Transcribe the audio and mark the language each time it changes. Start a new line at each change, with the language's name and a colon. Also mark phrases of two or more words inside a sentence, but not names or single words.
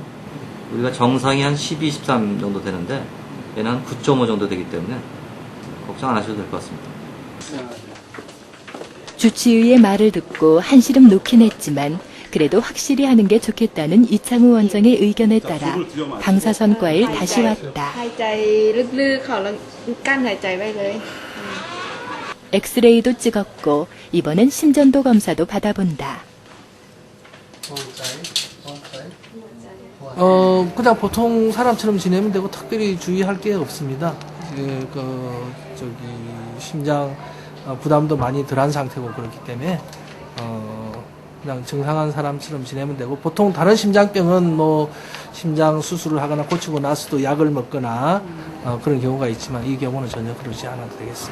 Korean: 우리가 정상이 한 12, 13 정도 되는데 얘는 한 9.5 정도 되기 때문에 걱정 안 하셔도 될 것 같습니다. 주치의의 말을 듣고 한시름 놓긴 했지만 그래도 확실히 하는 게 좋겠다는 이창우 원장의 의견에 따라 방사선과에 다시 왔다.
Thai: หายใจลึกๆเขาแล้วกั้นหายใจไว้เลย
Korean: 엑스레이도 찍었고 이번엔 심전도 검사도 받아본다. 그냥 보통 사람처럼 지내면 되고 특별히 주의할 게 없습니다. 심장 부담도 많이 덜한 상태고 그렇기 때문에 그냥 정상한 사람처럼 지내면 되고 보통 다른 심장병은 뭐 심장 수술을 하거나 고치고 나서도 약을 먹거나 그런 경우가 있지만 이 경우는 전혀 그러지 않아도 되겠어요.